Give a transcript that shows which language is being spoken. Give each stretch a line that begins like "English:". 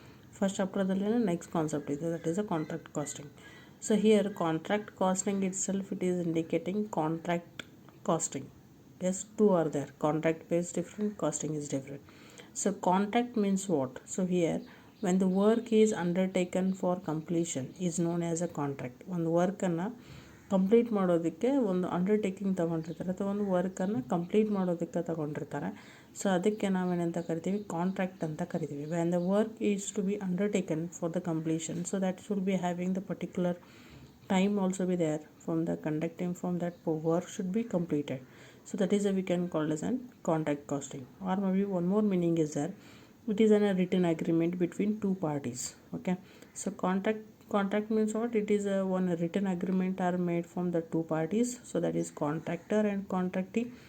English: First chapter next concept is that is a contract costing. So here contract costing itself it is indicating contract costing. Yes, two are there. Contract is different, costing is different. So contract means what? So here when the work is undertaken for completion is known as a contract.
Kannada: ಒಂದು ವರ್ಕನ್ನು complete ಮಾಡೋದಕ್ಕೆ ಒಂದು undertaking ತೊಗೊಂಡಿರ್ತಾರೆ ಅಥವಾ ಒಂದು ವರ್ಕನ್ನು complete ಮಾಡೋದಕ್ಕೆ ತೊಗೊಂಡಿರ್ತಾರೆ. So ಅದಕ್ಕೆ ನಾವೇನಂತ ಕರಿತೀವಿ, contract ಅಂತ ಕರಿತೀವಿ.
English: When the work is to be undertaken for the completion, so that should be having the particular time also be there from the conducting from that work should be completed. So that is a we can call as an contract costing. Or maybe one more meaning is there, it is a written agreement between two parties. Okay, so contract means what? It is a one written agreement are made from the two parties, so that is contractor and contractee.